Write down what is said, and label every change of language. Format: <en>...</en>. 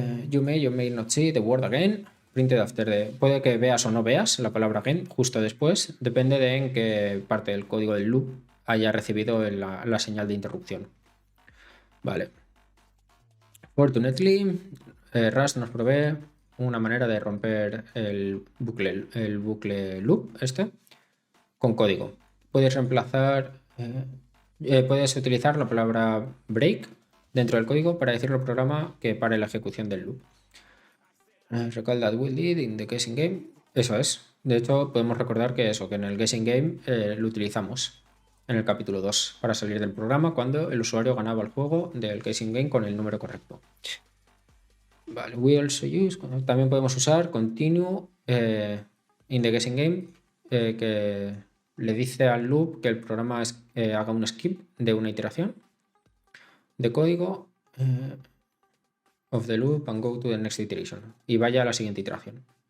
<en>You may not see the word again. Printed after</en> <es>puede que veas o no veas la palabra again justo después. Depende de en qué parte del código del loop haya recibido la señal de interrupción. Vale.</es> <en>Fortunately,</en> <es>Rust nos provee una manera de romper el bucle loop con código. Puedes reemplazar, puedes utilizar la palabra break dentro del código para decirle al programa que pare la ejecución del loop.</es> <en>Recall that we did in the guessing game.</en> <es>Eso es. De hecho, podemos recordar que en el guessing game lo utilizamos en el capítulo 2 para salir del programa cuando el usuario ganaba el juego del guessing game con el número correcto. Vale,</es> <en>we also use,</en> <es>también podemos usar continue</es> <en>in the guessing game,</en> <es>que le dice al loop que el programa haga un skip de una iteración de código</es> <en>of the loop and go to the next iteration</en> <es>y vaya a la siguiente iteración.</es>